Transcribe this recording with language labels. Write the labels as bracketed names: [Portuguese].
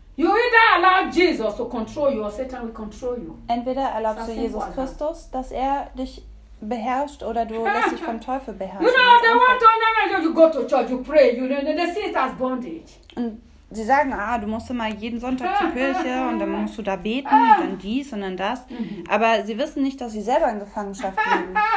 [English] You either allow Jesus to control you or Satan will control you. [German] Entweder erlaubst du Jesus Christus, dass er dich beherrscht, oder du lässt dich vom Teufel beherrschen. [English] You know, they want to know when you go to church, you pray, you know, they see it as bondage. [German] Und sie sagen, du musst immer jeden Sonntag zur Kirche und dann musst du da beten und dann dies und dann das. Aber sie wissen nicht, dass sie selber in Gefangenschaft leben.